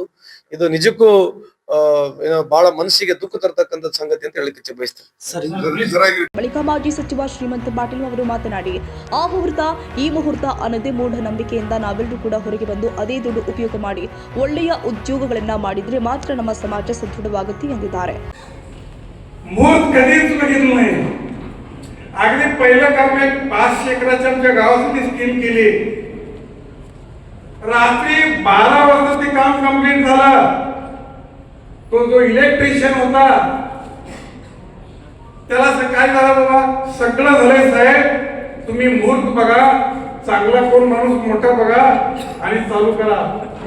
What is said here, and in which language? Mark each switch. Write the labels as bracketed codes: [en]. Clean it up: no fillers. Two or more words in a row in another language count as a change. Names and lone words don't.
[kn] ಇದು ನಿಜಕ್ಕೂ ಬಹಳ ಮನಸ್ಸಿಗೆ ದುಃಖ ತರ್ತಕ್ಕಂಥ ಸಂಗತಿ ಅಂತ ಹೇಳಿಕ್ಕೆ ಇಚ್ಛೆ ಬಯಸ್ತೇನೆ. ಬಳಿಕ ಮಾಜಿ ಸಚಿವ ಶ್ರೀಮಂತ ಪಾಟೀಲ್ ಅವರು ಮಾತನಾಡಿ, ಆ ಮುಹೂರ್ತ ಈ ಮುಹೂರ್ತ ಅನ್ನದೇ ಮೂಢನಂಬಿಕೆಯಿಂದ ನಾವೆಲ್ಲರೂ ಕೂಡ ಹೊರಗೆ ಬಂದು ಅದೇ ದುಡ್ಡು ಉಪಯೋಗ ಮಾಡಿ ಒಳ್ಳೆಯ ಉದ್ಯೋಗಗಳನ್ನ ಮಾಡಿದ್ರೆ ಮಾತ್ರ ನಮ್ಮ ಸಮಾಜ ಸದೃಢವಾಗುತ್ತೆ ಎಂದಿದ್ದಾರೆ. [mr] मुहूर्त कधीच बघितलं नाही. अगदी पहिलं काम एक 5 एकराच्या आमच्या गावासाठी स्कीम केली. रात्री 12 वाजता ते काम कंप्लीट झालं. तो जो इलेक्ट्रिशियन होता त्याला काय झालं, बाबा सगळं झालंय साहेब, तुम्ही मुहूर्त बघा, चांगला कोण माणूस मोठा बघा आणि चालू करा.